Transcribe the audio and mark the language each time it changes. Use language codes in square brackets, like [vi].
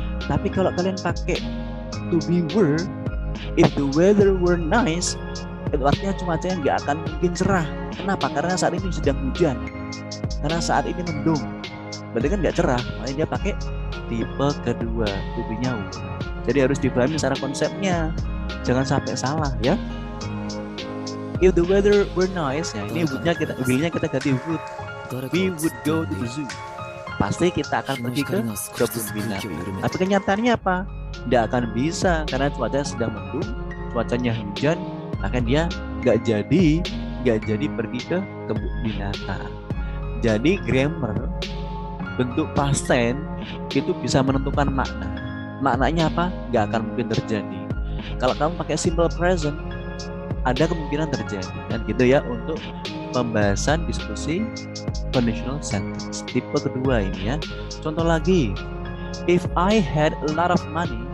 [id] Tapi kalau kalian pakai to be were, [en] if the weather were nice, [id] itu artinya cuacanya nggak akan mungkin cerah. Kenapa? Karena saat ini sedang hujan, karena saat ini mendung, berarti kan nggak cerah. Makanya dia pakai tipe kedua, to be-nya were. Jadi harus dipahami secara konsepnya, jangan sampai salah ya. [en] If the weather were nice, [id] ya ini would-nya will-nya kita ganti would. [en] We would go to the zoo. [id] Pasti kita akan pergi ke kebun binatang. Tapi kenyataannya apa? Tidak akan bisa karena cuaca sedang mendung, cuacanya hujan, maka dia nggak jadi pergi ke kebun binatang. Jadi grammar bentuk past tense itu bisa menentukan makna. Maknanya apa? Nggak akan mungkin terjadi. Kalau kamu pakai simple present, ada kemungkinan terjadi. Dan gitu ya untuk pembahasan diskusi conditional sentence tipe kedua ini ya. [en] Contoh lagi, if I had a lot of money.